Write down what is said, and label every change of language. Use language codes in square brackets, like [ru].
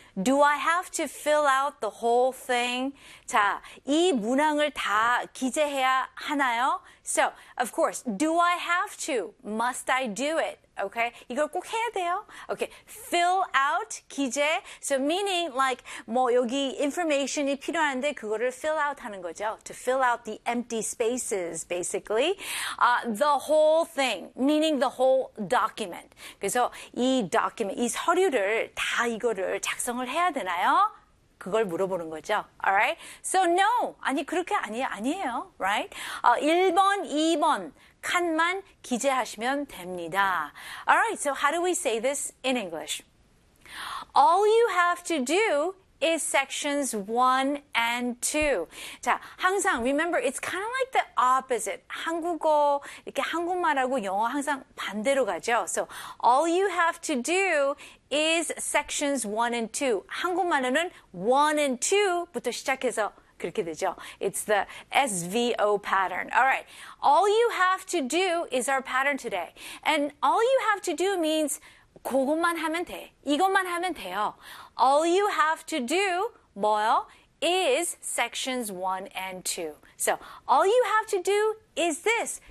[en] Do I have to fill out the whole thing? [ko] 자, 이 문항을 다 기재해야 하나요? [en] So, of course, do I have to? Must I do it? [ko] Okay, 이걸 꼭 해야 돼요. Okay, [en] fill out [ko] 기재. [en] So meaning like [ko] 뭐 여기 information이 필요한데 그거를 [en] fill out [ko] 하는 거죠. [en] To fill out the empty spaces, basically. The whole thing, meaning the whole document. [ko] 그래서 이 document, 이 서류를 다 이거를 작성을 해야 되나요? 그걸 물어보는 거죠. [en] Alright? So no, [ko] 아니 그렇게 아니에요. [en] Right? [ko] 1번, 2번. 칸만 기재하시면 됩니다. [en] Alright, so how do we say this in English? All you have to do is sections 1 and 2. [ko] 자, 항상 [en] remember it's kind of like the opposite. [ko] 한국어, 이렇게 한국말하고 영어 항상 반대로 가죠. [en] So all you have to do is sections 1 and 2. [ko] 한국말로는 1 and 2부터 시작해서 그렇게 되죠. [en] It's the SVO pattern. All right. All you have to do is our pattern today. And all you have to do means [ko] 그것만 하면 돼. 이것만 하면 돼요. [en] All you have to do [ko] 뭐요? [en] Is sections 1 and 2. So all you have to do is this.